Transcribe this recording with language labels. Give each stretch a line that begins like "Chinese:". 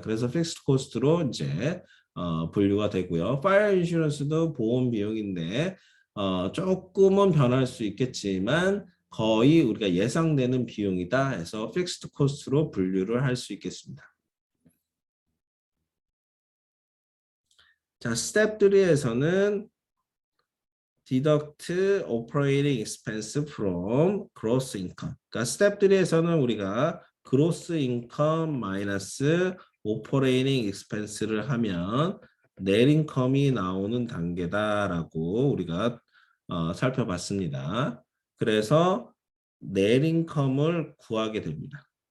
Korean: 그래서 픽스드 코스트로 이제 분류가 되고요. 파이어 인슈런스도 보험 비용인데 조금은 변할 수 있겠지만 거의 우리가 예상되는 비용이다 해서 픽스드 코스트로 분류를 할 수 있겠습니다. 자, 스텝 3에서는
English: deduct operating expense from gross income.
Korean: 그러니까 스텝 3에서는 우리가 gross income 마이너스 operating expense를 하면 net income이 나오는 단계다라고 우리가 살펴봤습니다. 그래서 net income을 구하게 됩니다.